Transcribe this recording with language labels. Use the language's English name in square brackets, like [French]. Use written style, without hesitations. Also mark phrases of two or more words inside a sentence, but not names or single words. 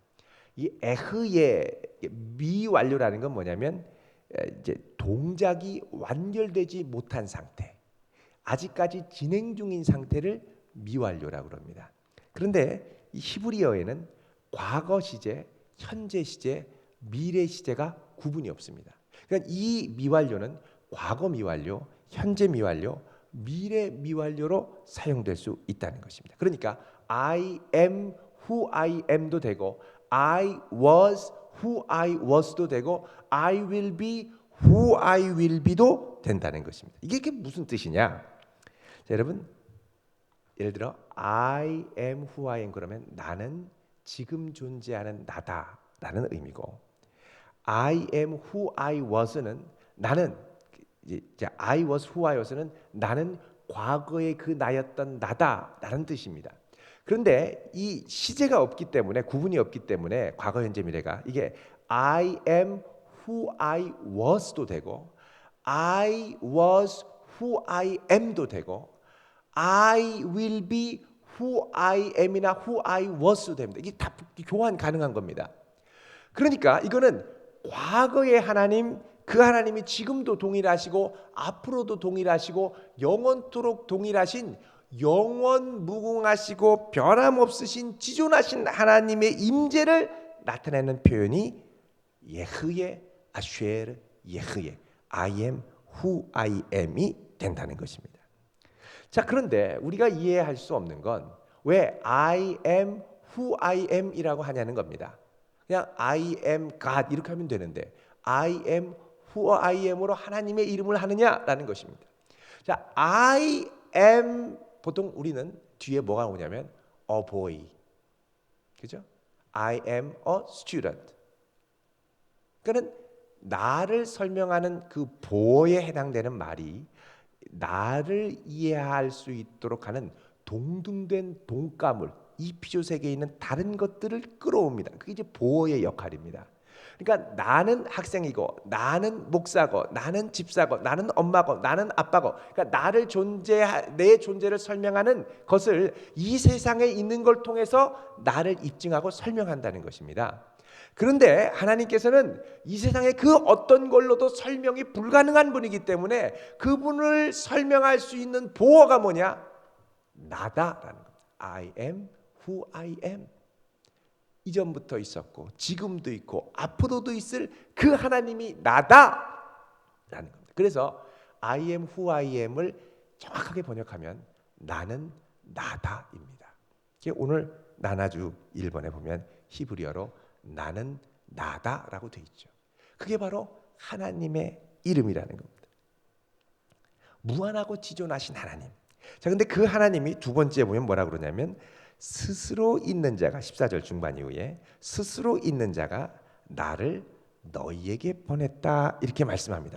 [Korean] 이 에흐예 미완료라는 건 뭐냐면 이제 동작이 완결되지 못한 상태, 아직까지 진행 중인 상태를 미완료라고 합니다. 그런데 이 히브리어에는 과거 시제, 현재 시제, 미래 시제가 구분이 없습니다. 그러니까 이 미완료는 과거 미완료, 현재 미완료, 미래 미완료로 사용될 수 있다는 것입니다. 그러니까 [English] I am who I am [Korean] 도 되고 [English] I was who I was [Korean] 도 되고 [English] I will be who I will be [Korean] 도 된다는 것입니다. 이게 무슨 뜻이냐? 자, 여러분 예를 들어 [English] I am who I am [Korean] 그러면 나는 지금 존재하는 나다라는 의미고 [English] I am who I was [Korean] 는 나는 이제 [English] I was who I was [Korean] 는 나는 과거의 그 나였던 나다라는 뜻입니다. 그런데 이 시제가 없기 때문에 구분이 없기 때문에 과거 현재 미래가 이게 [English] I am who I was [Korean] 도 되고 [English] I was who I am [Korean] 도 되고 [English] I will be who I am [Korean] 이나 [English] who I was [Korean] 도 됩니다. 이게 다 교환 가능한 겁니다. 그러니까 이거는 과거의 하나님 그 하나님이 지금도 동일하시고 앞으로도 동일하시고 영원토록 동일하신 영원 무궁하시고 변함없으신 지존하신 하나님의 임재를 나타내는 표현이 [Hebrew] אֶהְיֶה אֲשֶׁר אֶהְיֶה [English] I am who I am [Korean] 이 된다는 것입니다. 자, 그런데 우리가 이해할 수 없는 건 왜 [English] I am who I am [Korean] 이라고 하냐는 겁니다. 그냥 [English] I am God [Korean] 이렇게 하면 되는데 [English] I am who I am [Korean] 으로 하나님의 이름을 하느냐라는 것입니다. 자, [English] I am [Korean] 보통 우리는 뒤에 뭐가 오냐면 [English] a boy, [Korean] 그죠? [English] I am a student. [Korean] 그러니까 나를 설명하는 그 보어에 해당되는 말이 나를 이해할 수 있도록 하는 동등된 동가물, 이 피조 세계에 있는 다른 것들을 끌어옵니다. 그게 이제 보어의 역할입니다. 그러니까 나는 학생이고 나는 목사고 나는 집사고 나는 엄마고 나는 아빠고 그러니까 내 존재를 설명하는 것을 이 세상에 있는 걸 통해서 나를 입증하고 설명한다는 것입니다. 그런데 하나님께서는 이 세상에 그 어떤 걸로도 설명이 불가능한 분이기 때문에 그분을 설명할 수 있는 보어가 뭐냐? 나다라는 겁니다. [English] I am who I am. [Korean] 이전부터 있었고 지금도 있고 앞으로도 있을 그 하나님이 나다라는 겁니다. 그래서 [English] I am who I am [Korean] 을 정확하게 번역하면 나는 나다입니다. 오늘 나나주 1번에 보면 히브리어로 나는 나다라고 되어 있죠. 그게 바로 하나님의 이름이라는 겁니다. 무한하고 지존하신 하나님. 자, 근데 그 하나님이 두 번째 보면 뭐라 그러냐면 스스로 있는 자가 14절 중반 이후에 스스로 있는 자가 나를 너희에게 보냈다 이렇게 말씀합니다.